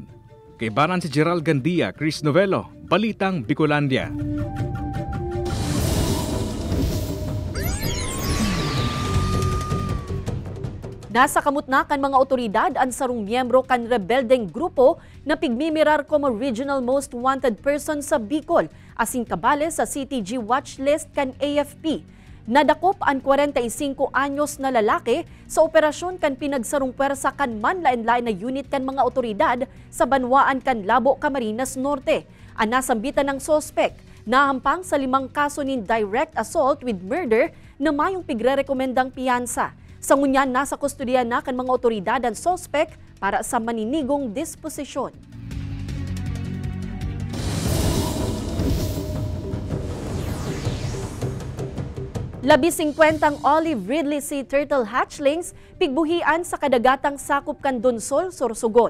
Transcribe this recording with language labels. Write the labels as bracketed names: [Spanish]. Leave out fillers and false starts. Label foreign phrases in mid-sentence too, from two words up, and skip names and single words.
[Bikol] Kay Banan si Gerald Gandia, Chris Novello, Balitang Bicolandia. Nasa kamut na kan mga otoridad ang sarong miyembro kan rebeldeng grupo na pigmimirar como [English] regional most wanted person [Bikol] sa Bicol, asin kabale sa CTG watchlist kan AFP. Nadakop ang 45 anyos na lalaki sa operasyon kan pinagsarong pwersa kan manlain-lain na unit kan mga otoridad sa banwaan kan Labo, Camarines Norte. Ang nasambitan ng sospek, nahampang sa 5 kaso ni [English] direct assault with murder [Bikol] na mayong pigre-rekomendang piyansa. Sa ngunyan, nasa kustodiya na kan mga otoridad ang sospek para sa maninigong disposisyon. Labi 50 [English] olive Ridley Sea turtle hatchlings [Bikol] pigbuhian sa kadagatang sakop kan Donsol, Sorsogon.